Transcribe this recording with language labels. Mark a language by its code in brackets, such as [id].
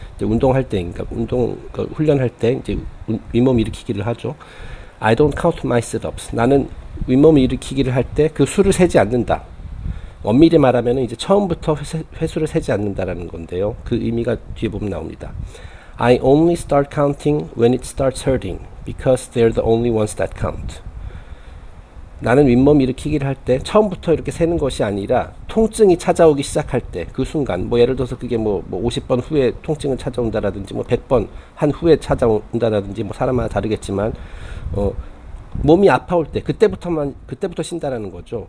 [ko] 이제 운동할 때, 그러니까 훈련할 때 이제 윗몸 일으키기를 하죠. [en] I don't count my sit-ups. [ko] 나는 윗몸 일으키기를 할 때 그 수를 세지 않는다. 엄밀히 말하면은 이제 처음부터 횟수를 세지 않는다라는 건데요. 그 의미가 뒤에 보면 나옵니다. [en] I only start counting when it starts hurting, because they're the only ones that count. [ko] 나는 윗몸 일으키기를 할 때 처음부터 이렇게 세는 것이 아니라 통증이 찾아오기 시작할 때 그 순간, 뭐 예를 들어서 그게 뭐 50번 후에 통증은 찾아온다라든지 뭐 100번 한 후에 찾아온다라든지 뭐 사람마다 다르겠지만 몸이 아파올 때 그때부터 쉰다라는 거죠.